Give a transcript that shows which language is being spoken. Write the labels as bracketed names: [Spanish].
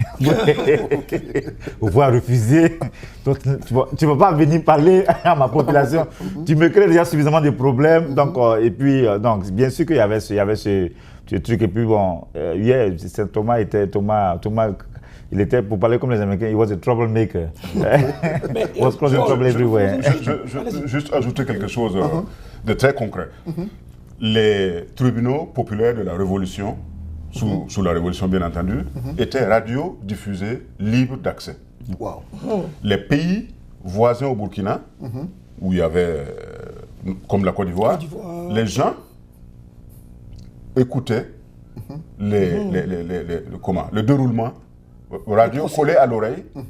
[French] Houphouët a refusé. Donc, tu ne vas pas venir parler à ma population. Tu me crées déjà suffisamment de problèmes. Donc, donc bien sûr qu'il y avait ce truc. Et puis bon, hier, Thomas, il était, pour parler comme les Américains, [English] he was a troublemaker. He was causing trouble everywhere. [French] Juste ajouter quelque chose de très concret. Les tribunaux populaires de la Révolution, sous la Révolution bien entendu, étaient radiodiffusés, libres d'accès. Wow. Les pays voisins au Burkina, où il y avait, comme la Côte d'Ivoire, les gens écoutaient le déroulement radio collé à l'oreille